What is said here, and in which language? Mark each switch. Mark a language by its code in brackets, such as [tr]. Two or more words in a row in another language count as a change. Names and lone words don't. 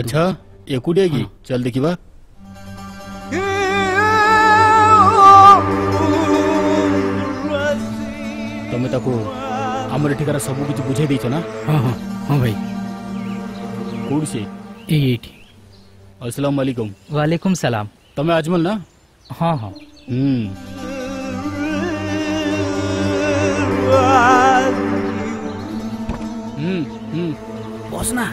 [or] ଅଚ୍ଛା ଏକୁଟିଆ କି? ଚାଲ ଦେଖିବା। ତମେ ତାକୁ ଆମର ଠିକଣା ସବୁ କିଛି ବୁଝେଇ ଦେଇଛ ନା? ହଁ ହଁ ହଁ ଭାଇ। [hi] कोड से [or] ଏଠି। [ar] السلام عليكم. وعليكم السلام. [or] ତମେ ଅଜମଲ ନା? ହଁ ହଁ ବସ ନା।